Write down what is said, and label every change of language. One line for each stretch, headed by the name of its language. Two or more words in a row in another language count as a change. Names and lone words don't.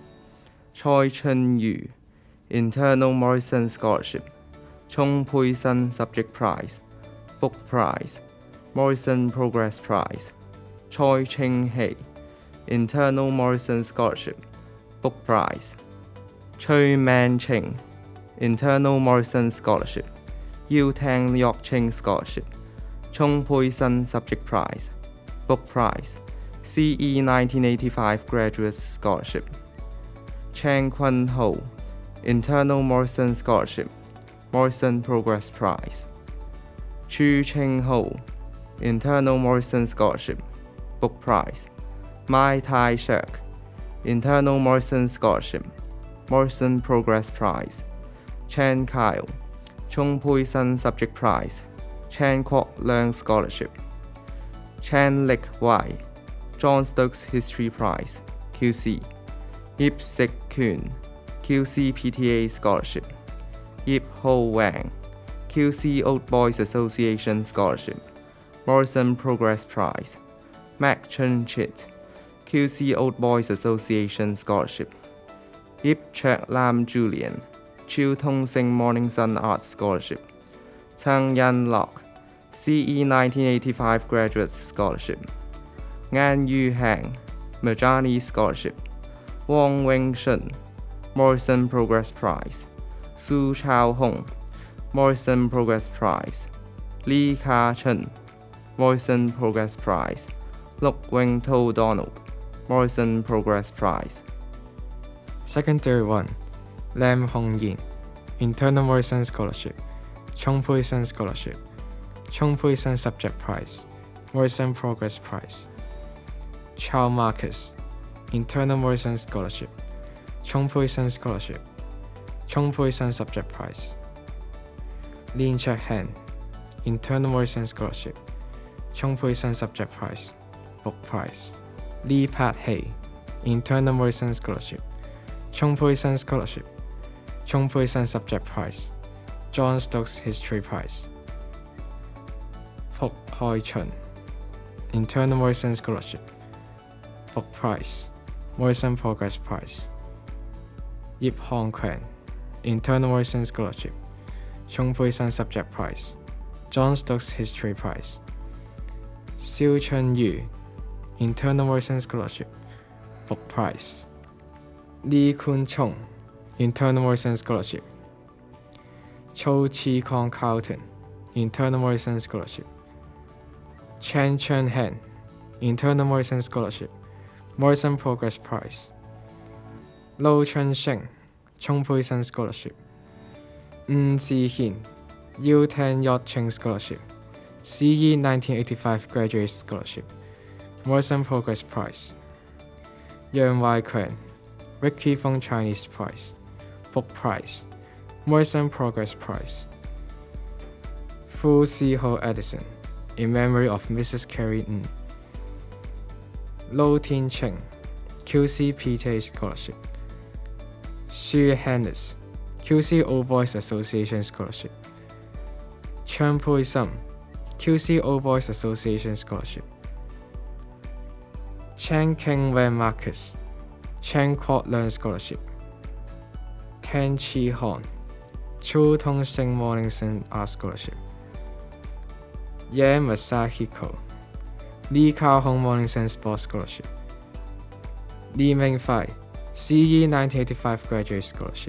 English: Choi Chen Yu, Internal Morrison Scholarship, Chung Pui Sun Subject Prize, Book Prize, Morrison Progress Prize. Choi Ching Hei, Internal Morrison Scholarship, Book Prize. Choi Man Ching, Internal Morrison Scholarship, Yu Tang Yok Ching Scholarship, Chung Pui Sun Subject Prize, Book Prize, CE 1985 Graduate Scholarship. Chang Kwon Ho, Internal Morrison Scholarship, Morrison Progress Prize. Chu Cheng Ho, Internal Morrison Scholarship, Book Prize. Mai Tai Shek, Internal Morrison Scholarship, Morrison Progress Prize. Chan Kyle, Chung Pui Sun Subject Prize, Chan Kwok Learn Scholarship. Chan Lik Wai, John Stokes History Prize, QC. Yip Sik Kun, QC PTA Scholarship. Yip Ho Wang, QC Old Boys Association Scholarship, Morrison Progress Prize. Mac Chen Chit, QC Old Boys Association Scholarship. Yip Chek Lam Julian, Chiu Tong Sing Morning Sun Arts Scholarship. Tang Yan Lok, CE 1985 Graduate Scholarship. Ngan Yu Hang, Majani Scholarship. Wong Weng Shun, Morrison Progress Prize. Su Chao Hong, Morrison Progress Prize. Lee Ka Chen, Morrison Progress Prize. Luk Weng To Donald, Morrison Progress Prize. Secondary 1, Lam Hong Yin, Internal Morrison Scholarship, Chung Pui Sun Scholarship, Chung Pui Sun Subject Prize, Morrison Progress Prize. Charles Marcus, Internal Morrison Scholarship, Chung Pui-sun Scholarship, Chung Pui-sun Subject Prize. Lin Chek-hen, Internal Morrison Scholarship, Chung Pui-sun Subject Prize, Book Prize. Lee Pat-hei, Internal Morrison Scholarship, Chung Pui-sun Scholarship, Chung Pui-sun Subject Prize, John Stokes History Prize. Pok Hoi-chun, Internal Morrison Scholarship, Book Prize, Morrison Progress Prize. Yip Hong-kwan, Internal Morrison Scholarship, Chung Pui-sun Subject Prize, John Stokes History Prize. Siu Chun-yu, Internal Morrison Scholarship, Book Prize. Lee Kun-chung, Internal Morrison Scholarship. Cho Chi-kong Carlton, Internal Morrison Scholarship. Chen Chen-hen, Internal Morrison Scholarship, Morrison Progress Prize. Lo Chun-sheng, Chung Pui-sun Scholarship. Zi-hin, U-10 Yacht Cheng Scholarship, CE 1985 Graduate Scholarship, Morrison Progress Prize. Yang Wai-kwan, Ricky Fong Chinese Prize, Book Prize, Morrison Progress Prize. Fu Si-ho Edison, in memory of Mrs. Carrie Ng. Lo Tin-cheng, QC PTA Scholarship. Xu Hennis, QC Old Boys Association Scholarship. Chen Pui-sum, QC Old Boys Association Scholarship. Chen King-wen Marcus, Chen Kwok-learn Scholarship. Tan Chi-hon, Chu Tong-sing Morningside Art Scholarship. Ye Masahiko, Lee Kao-hong Morningside Sports Scholarship. Lee Ming-fai, CE 1985 Graduate Scholarship.